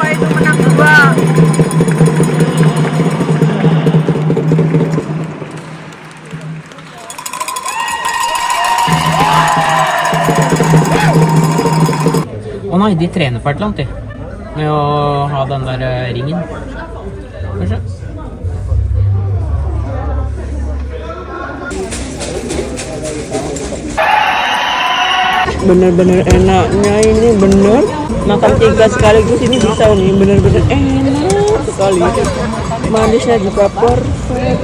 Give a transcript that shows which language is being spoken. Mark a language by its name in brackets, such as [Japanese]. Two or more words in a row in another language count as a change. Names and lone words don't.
[Indonesian] Itu menang 2. [Norwegian] Å nei, de trener på et eller annet, de. Med å ha den der ringen. Kanskje? [Indonesian] Bener-bener enaknya ini, bener makan 3 sekaligus ini bisa nih, bener-bener enak sekali. Manisnya juga perfect.